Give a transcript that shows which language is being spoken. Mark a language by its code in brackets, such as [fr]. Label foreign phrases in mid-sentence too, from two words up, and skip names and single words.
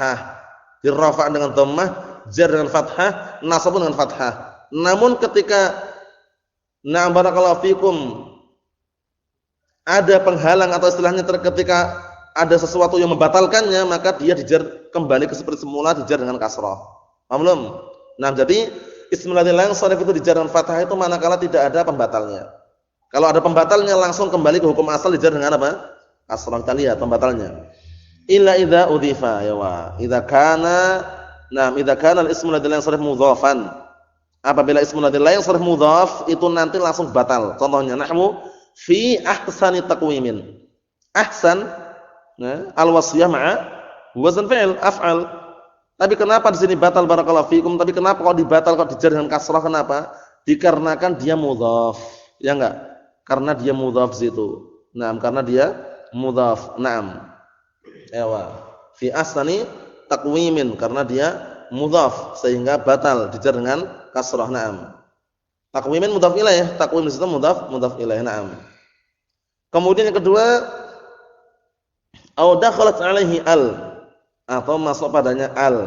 [id] Dirafa' dengan dhammah, jar dengan fathah, nasab dengan fathah. Namun ketika na'am [ar] بارك الله فيكم [id] ada penghalang atau istilahnya ketika ada sesuatu yang membatalkannya, maka dia dijar kembali ke seperti semula, dijar dengan kasrah. Paham belum? Nah, jadi [ar] الاسم الذي لا ينصرف [id] itu dijar dengan fathah itu manakala tidak ada pembatalnya. Kalau ada pembatalnya langsung kembali ke hukum asal, dijar dengan apa? Kasrah. Kita lihat pembatalnya. [ar] إلا إذا أضيف، يا و. إذا كان الاسم الذي لا ينصرف مضافا. [id] Apabila [ar] الاسم الذي لا ينصرف [id] mudhaf itu nanti langsung batal. Contohnya [ar] نحو في أحسن تقويم. Ahsan, nah, الوصية مع وزن فعل أفعل. [id] Tapi kenapa di sini batal [ar] بارك الله فيكم? [id] Tapi kenapa kok dibatal kok dijar dengan kasrah? Kenapa? Dikarenakan dia mudhaf. Ya enggak? Karena dia mudhaf situ. Naam, karena dia mudhaf. Naam. [ar] إيوه. في أحسن تقويم, [id] karena dia mudhaf sehingga batal dijar dengan kasrah. Naam. [ar] تقويم مضاف إليه, [id] taqwim di situ [ar] مضاف إليه. [id] Naam. Kemudian yang kedua, [ar] أو دخلت عليه ال, [id] atau masuk padanya al.